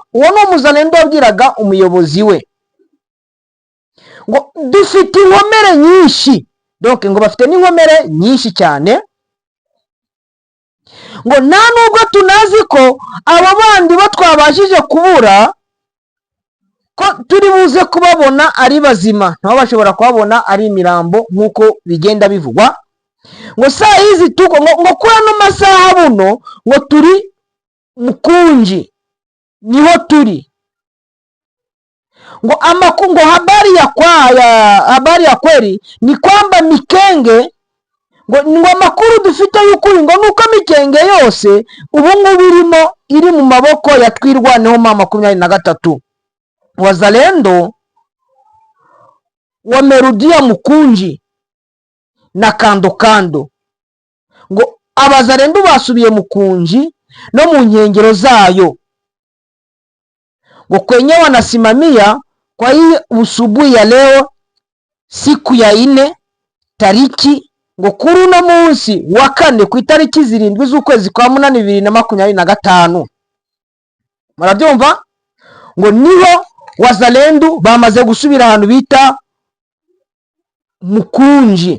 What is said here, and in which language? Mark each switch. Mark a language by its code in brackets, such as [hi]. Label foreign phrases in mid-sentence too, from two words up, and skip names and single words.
[rw] Uwo ni Umuzalendo wabwiraga umuyobozi we. Ngo dufite inkomere nyinshi, donc ngo bafite n'inkomere nyinshi cyane. Ngo nta nubwo tunazi ko abo bandi bo twabashije kubura ko turi buze kubabona ari bazima. Nabo bashobora kubabona ari imirambo nk'uko bigenda bivugwa. Ngo [sw] saa hizi tuko [rw] ngo kuri ano masaha buno, ngo turi Mkunji, niho turi. Ngo amakungo [sw] habari ya kweli ni kwamba Mikenge, [rw] ngo amakuru dufite y'ukuri ngo nuko Mikenge yose ubu ngubu iri mu maboko ya Twirwaneho M23. [sw] Wazalendo wamerudia Mkunji na kando. [rw] Ngo Abazalendo basubiye Mkunji no mu nkengero zayo. Ngo [sw] kwenye wanasimamia kwa hii usubuhi ya leo, siku ya 4 tariki, [rw] ngo kuri uno munsi wa 4 ku itariki 7 z'ukwezi kwa 8 2025. Murabyumva? Ngo niho Wazalendo bamaze gusubira ahantu bita Mkunji.